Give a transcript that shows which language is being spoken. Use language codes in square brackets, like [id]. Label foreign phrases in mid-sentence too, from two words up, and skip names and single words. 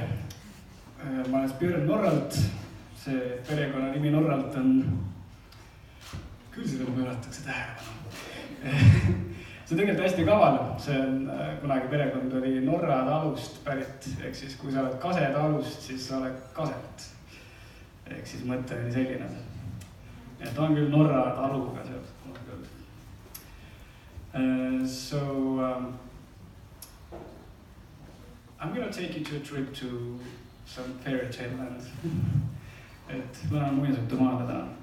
[et] Ma olen Björn Norralt, see perekonnanimi Norralt on, küll sellele pööratakse tähelepanu. See on tegelikult hästi kaval, see on kunagi perekond oli Norra talust pärit, ehk siis kui sa oled Kase talust, siis sa oled Kaselt. Ehk siis mõte oli selline. Ja ta on küll Norra taluga sealt. [en] I'm gonna take you to a trip to some fairy tale land. [et] Et ma olen muinasjutu maale täna.